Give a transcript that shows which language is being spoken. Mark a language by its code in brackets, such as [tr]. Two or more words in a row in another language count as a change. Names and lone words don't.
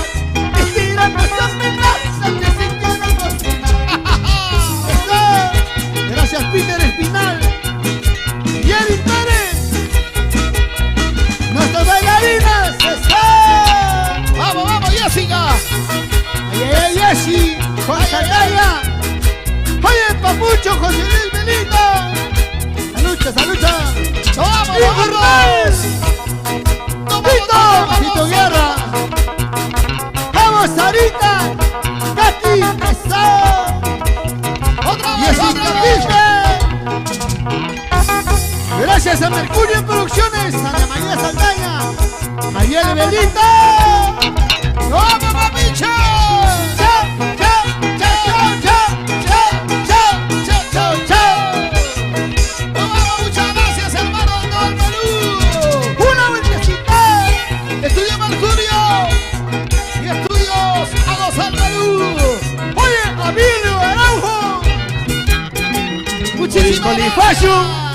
[es] ¡Mentira no sabe nada! ¡Ni siquiera cocinar! ¡Eso! ¡Gracias, Peter Espinal! ¡Y Eric Pérez! ¡Nuestras bailarinas! ¡Eso! ¡Vamos, vamos, Jessica! ¡Ay, ay, ay, Jessy! ¡Juan Santalla! ¡Oye, Papucho, José Luis Belito! ¡Salucha, salucha! ¡Vamos, vamos! ¡Tito! ¡Tito Guerra! ¡Vamos, Sarita! ¡Katy! ¡Eso! ¡Otra vez, otra vez! Gracias a Mercurio Producciones, a Ana María Saldaña, Mayele Belita. ¡Vamos, papicha! ¡Chao, chao, chao, chao, chao, chao, chao, chao, chao! ¡Vamos, muchas gracias, hermano de todo el Perú! ¡Una vueltecita! ¡Estudio Mercurio! ¡Y estudios a gozar Perú! ¡Oye, Emilio Araujo! ¡Muchísimas gracias!